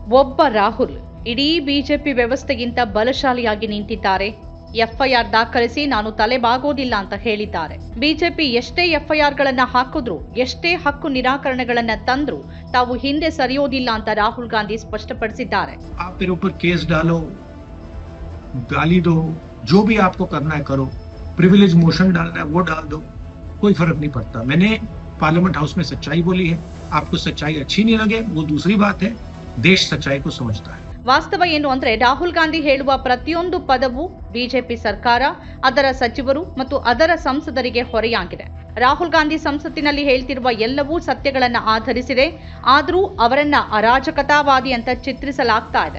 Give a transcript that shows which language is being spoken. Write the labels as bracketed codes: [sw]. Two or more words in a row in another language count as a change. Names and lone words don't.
[kn] ಒಬ್ಬ ರಾಹುಲ್ ಇಡೀ ಬಿಜೆಪಿ ವ್ಯವಸ್ಥೆಗಿಂತ ಬಲಶಾಲಿಯಾಗಿ ನಿಂತಿದ್ದಾರೆ. ಎಫ್ಐಆರ್ ದಾಖಲಿಸಿ ನಾನು ತಲೆಬಾಗೋದಿಲ್ಲ ಅಂತ ಹೇಳಿದ್ದಾರೆ. ಬಿಜೆಪಿ ಎಷ್ಟೇ ಎಫ್ಐಆರ್ಗಳನ್ನ ಹಾಕಿದ್ರು, ಎಷ್ಟೇ ಹಕ್ಕು ನಿರಾಕರಣೆಗಳನ್ನ ತಂದ್ರು ತಾವು ಹಿಂದೆ ಸರಿಯೋದಿಲ್ಲ ಅಂತ ರಾಹುಲ್ ಗಾಂಧಿ ಸ್ಪಷ್ಟಪಡಿಸಿದ್ದಾರೆ. [hi] आप मेरे ऊपर केस डालो, गाली दो, जो भी आपको करना है करो, [en] privilege motion [hi] डालना है वो डाल दो, कोई फर्क नहीं पड़ता. मैंने पार्लियामेंट हाउस में सच्चाई बोली है. आपको सच्चाई अच्छी नहीं लगे वो दूसरी बात है. देश सच्चाई को समझता है. [kn] ವಾಸ್ತವ ಏನು ಅಂದ್ರೆ ರಾಹುಲ್ ಗಾಂಧಿ ಹೇಳುವ ಪ್ರತಿಯೊಂದು ಪದವು ಬಿಜೆಪಿ ಸರ್ಕಾರ, ಅದರ ಸಚಿವರು ಮತ್ತು ಅದರ ಸಂಸದರಿಗೆ ಹೊರೆಯಾಗಿದೆ. ರಾಹುಲ್ ಗಾಂಧಿ ಸಂಸತ್ತಿನಲ್ಲಿ ಹೇಳ್ತಿರುವ ಎಲ್ಲವೂ ಸತ್ಯಗಳನ್ನ ಆಧರಿಸಿದೆ. ಆದರೂ ಅವರನ್ನ ಅರಾಜಕತಾವಾದಿ ಅಂತ ಚಿತ್ರಿಸಲಾಗ್ತಾ ಇದೆ.